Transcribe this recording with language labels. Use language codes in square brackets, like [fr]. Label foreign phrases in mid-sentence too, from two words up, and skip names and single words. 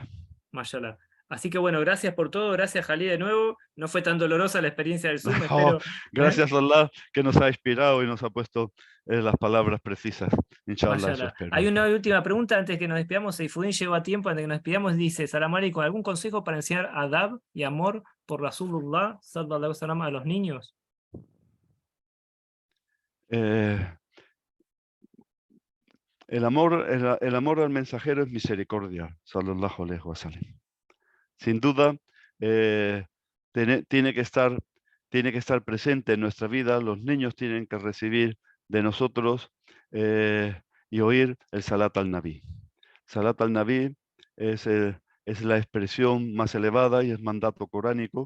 [es] mashallah. Así que bueno, gracias por todo, gracias Jalil de nuevo. No fue tan dolorosa la experiencia del Zoom, Oh, espero. gracias Allah que nos ha inspirado y nos ha puesto las palabras precisas. Inshallah, eso Mashallah. Hay espero. una última pregunta antes que nos despidamos. Seifudin llegó a tiempo, antes que nos despidamos, dice: [ar] سلام عليكم, [es] ¿algún consejo para enseñar adab y amor por [ar] رسول الله صلى الله عليه وسلم [es] a los niños? Eh, el amor al mensajero es misericordia, [ar] صلى الله عليه وسلم. [es] Sin duda, eh, tiene que estar presente en nuestra vida. Los niños tienen que recibir de nosotros y oír el [ar] صلاة النبي. صلاة النبي [es] es, es la expresión más elevada y es mandato coránico.